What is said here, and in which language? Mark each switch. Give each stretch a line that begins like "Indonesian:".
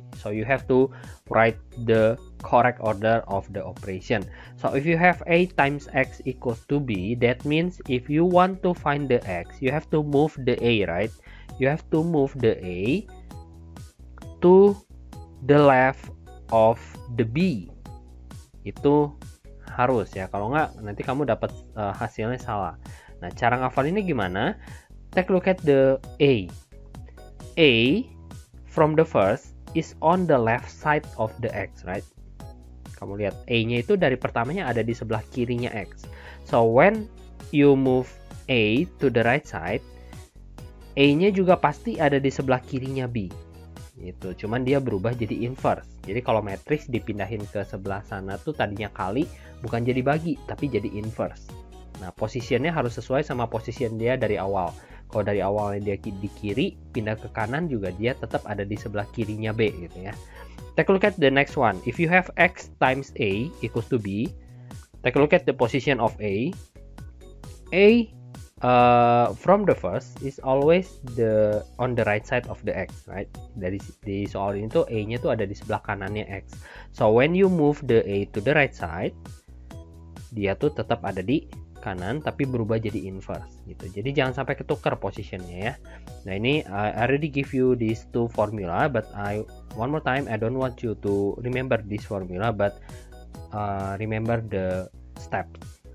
English: So you have to write the correct order of the operation. So if you have a times x equals to b, that means if you want to find the x, you have to move the a, right? You have to move the a to the left of the b.
Indonesian: Itu harus ya, kalau nggak nanti kamu dapat hasilnya salah. Nah, cara ngafalinnya gimana?
English: Take a look at the a. A from the first is on the left side of the x, right?
Indonesian: Kamu lihat a-nya itu dari pertamanya ada di sebelah kirinya x.
English: So when you move a to the right side,
Indonesian: a-nya juga pasti ada di sebelah kirinya b. Itu cuman dia berubah jadi inverse. Jadi kalau matriks dipindahin ke sebelah sana tuh tadinya kali, bukan jadi bagi tapi jadi inverse. Nah, posisinya harus sesuai sama posisi dia dari awal. Kalau dari awalnya dia di kiri, pindah ke kanan juga dia tetap ada di sebelah kirinya b gitu ya.
English: Take a look at the next one. If you have x times a equals to b, take a look at the position of a. A from the first is always on the right side of the x, right?
Indonesian: Dari di soal ini tuh a-nya tuh ada di sebelah kanannya x.
English: So when you move the a to the right side,
Indonesian: dia tuh tetap ada di kanan tapi berubah jadi inverse gitu. Jadi jangan sampai ketukar posisinya ya.
English: Nah, ini I already give you these two formula, but one more time I don't want you to remember this formula, but remember the steps.